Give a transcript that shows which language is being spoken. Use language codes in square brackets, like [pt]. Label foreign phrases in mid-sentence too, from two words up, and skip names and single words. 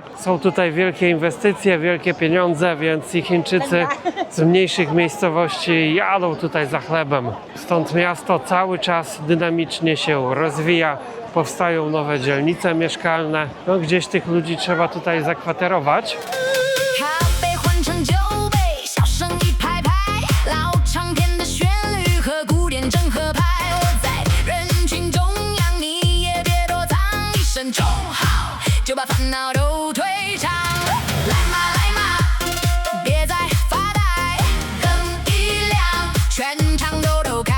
[pl] Są tutaj wielkie inwestycje, wielkie pieniądze, więc i Chińczycy z mniejszych miejscowości jadą tutaj za chlebem. Stąd miasto cały czas dynamicznie się rozwija. Powstają nowe dzielnice mieszkalne. No, gdzieś tych ludzi trzeba tutaj zakwaterować. [zh] 咖啡换成酒杯，小声一拍拍，老唱片的旋律和古典正合拍。我在人群中央，你也别躲藏，一声中好，就把烦恼都退场。来嘛来嘛，别再发呆，灯一亮，全场都开。